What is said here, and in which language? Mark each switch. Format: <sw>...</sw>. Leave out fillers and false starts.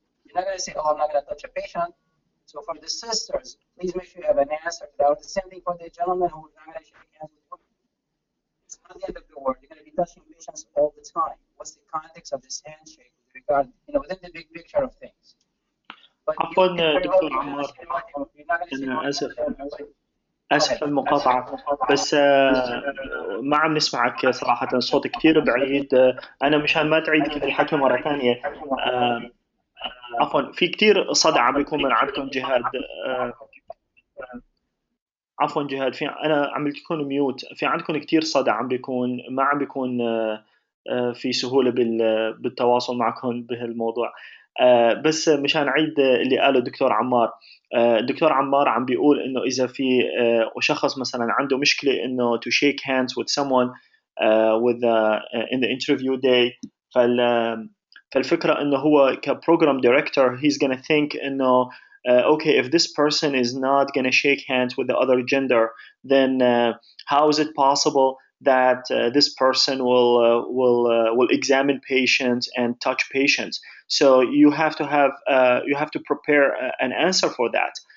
<en>You're not going to say, oh, I'm not going to touch a patient. So for the sisters, please make sure you have an answer to that. Or the same thing for the gentleman who's not going to shake hands with you. It's not the end of the world. You're going to be touching patients all the time. What's the context of this handshake with regard, within the big picture of things?</en> <ar>عفوا دكتور عمار، أنا آسف المقاطعة، بس ما عم نسمعك صراحة، الصوت كتير بعيد. أنا مشان ما تعيد كل الحكي مرة ثانية، عفوا في كتير صدى عم بيكون من عندكم جهاد. عفوا جهاد، أنا عملت لكم ميوت، في عندكم كتير صدى عم بيكون، ما عم بيكون في سهولة بالتواصل معكم بهالموضوع. بس مشان عيد اللي قاله الدكتور عمار، الدكتور عمار عم بيقول إنه إذا في شخص مثلا عنده مشكلة إنه to shake hands with someone with in the interview day،</ar> <en>فالفكرة إنه هو كprogram director he's gonna think إنه okay, if this person is not gonna shake hands with the other gender, then how is it possible that this person will examine patients and touch patients? So you have to prepare an answer for that.</en>